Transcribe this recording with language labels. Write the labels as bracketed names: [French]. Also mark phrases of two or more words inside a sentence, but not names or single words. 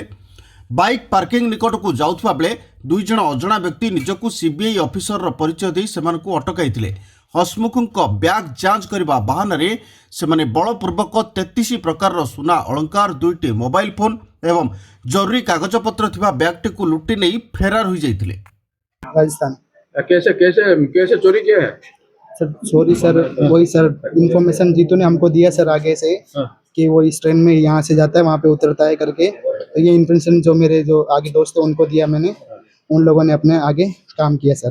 [Odia] ବାଇକ୍ ପାର୍କିଂ ନିକଟକୁ ଯାଉଥିବା ବେଳେ 2 ଜଣ ଅଜଣା ବ୍ୟକ୍ତି ନିଜକୁ ସିବିଆଇ ଅଫିସରର ପରିଚୟ ଦେଇ ସେମାନଙ୍କୁ ଅଟକାଇଥିଲେ। ହସମୁଖଙ୍କ ବ୍ୟାଗ୍ ଯାଞ୍ଚ କରିବା ବାହାନାରେ ସେମାନେ ବଳପୂର୍ବକ 33 ପ୍ରକାରର ସୁନା ଅଳଙ୍କାର, 2ଟି [English] mobile phone [Odia] ଏବଂ ଜରୁରୀ କାଗଜପତ୍ର ଥିବା ବ୍ୟାଗଟିକୁ ଲୁଟି ନେଇ ଫେରାର ହୋଇଯାଇଥିଲେ। [Hindi] राजस्थान। कैसे कैसे कैसे चोरी किया है? [English] sir sorry sir, [Hindi] वही [English] sir information [Hindi] जीतू ने हमको दिया सर आगे से कि वो इस ट्रेन में यहाँ से जाता है वहाँ पे उतरता है करके। तो ये इन्फॉर्मेशन जो मेरे जो आगे दोस्त हैं उनको दिया मैंने, उन लोगों ने अपने आगे काम किया सर।